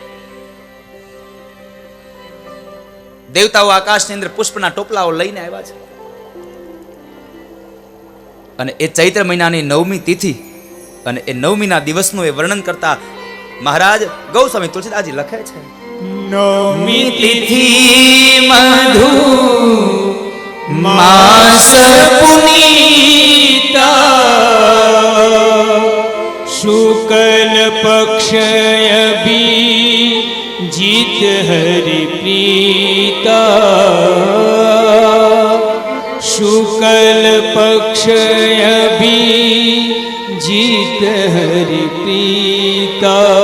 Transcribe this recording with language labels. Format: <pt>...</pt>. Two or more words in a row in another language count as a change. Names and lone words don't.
<gu>દેવતાઓ આકાશની અંદર પુષ્પના ટોપલાઓ લઈને આવ્યા છે અને એ ચૈત્ર મહિનાની 9મી તિથિ અને એ 9મીના દિવસનું એ વર્ણન કરતા મહારાજ ગૌસ્વામી તુલસીદાસજી લખે છે,</gu> <awa>नौमी तिथि मधु मास पुनीता शुक्ल पक्ष जीत हरि प्रीता शुक्ल पक्ष जीत हरि प्रीता</awa>